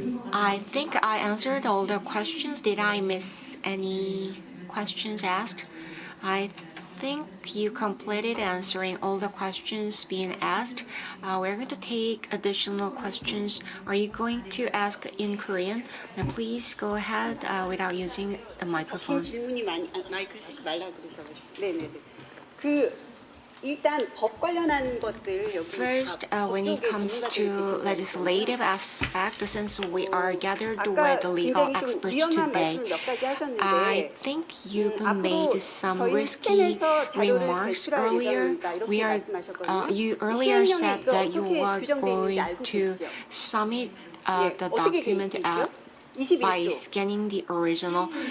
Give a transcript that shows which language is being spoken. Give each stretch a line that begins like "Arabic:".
English: I think I answered all the questions. Did I miss any questions asked? I think you completed answering all the questions being asked. We're going to take additional questions. Are you going to ask in Korean? And please go ahead without using the microphone.
Korean: 질문이 마이크를 쓰지 말라고 그러셔가지고. 네네네. 일단 법 관련한 것들 여기
English: First, when it comes to legislative aspect, since we are gathered with the legal experts today, I think you've made some risky remarks earlier. You earlier said that you were going to submit the document by scanning the original.